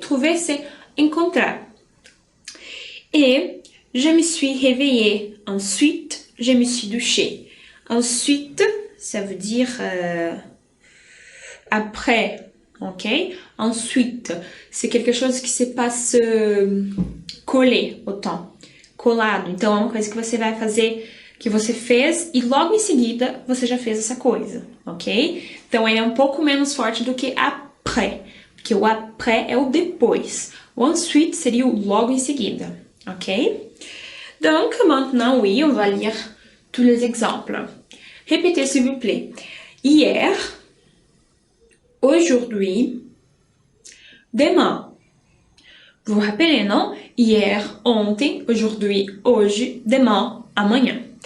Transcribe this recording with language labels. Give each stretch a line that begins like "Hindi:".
French: Trouver, c'est encontrer. Et je me suis réveillée. Ensuite, je me suis douchée. Ensuite, ça veut dire après. Ok? Ensuite, c'est quelque chose que se passe collé au temps.
Portuguese: Colado. Então, é uma coisa que você vai fazer, que você fez e logo em seguida você já fez essa coisa. Ok? Então, ele é um pouco menos forte do que après. Porque o après é o depois. O ensuite seria o logo em seguida. Ok?
French: Donc, maintenant, oui, on va lire tous les exemples. Répétez, s'il vous plaît. Hier, aujourd'hui, demain. Vous vous rappelez, non? Hier, ontem, aujourd'hui, hoje, demain, amanhã.